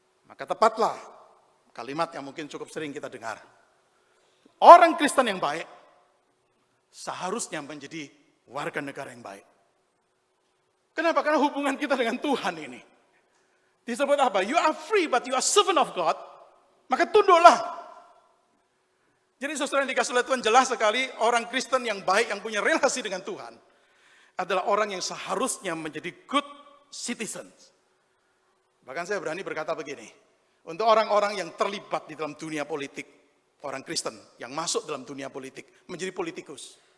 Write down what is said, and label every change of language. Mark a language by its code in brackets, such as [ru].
[id] Maka tepatlah kalimat yang mungkin cukup sering kita dengar. Orang Kristen yang baik seharusnya menjadi warga negara yang baik. Kenapa? Karena hubungan kita dengan Tuhan ini disebut apa? [en] You are free but you are servant of God. [id] Maka tunduklah. Jadi saudara yang dikasih oleh Tuhan, jelas sekali orang Kristen yang baik, yang punya relasi dengan Tuhan adalah orang yang seharusnya menjadi [en] good citizens. [id] Bahkan saya berani berkata begini, untuk orang-orang yang terlibat di dalam dunia politik, orang Kristen yang masuk dalam dunia politik, menjadi politikus.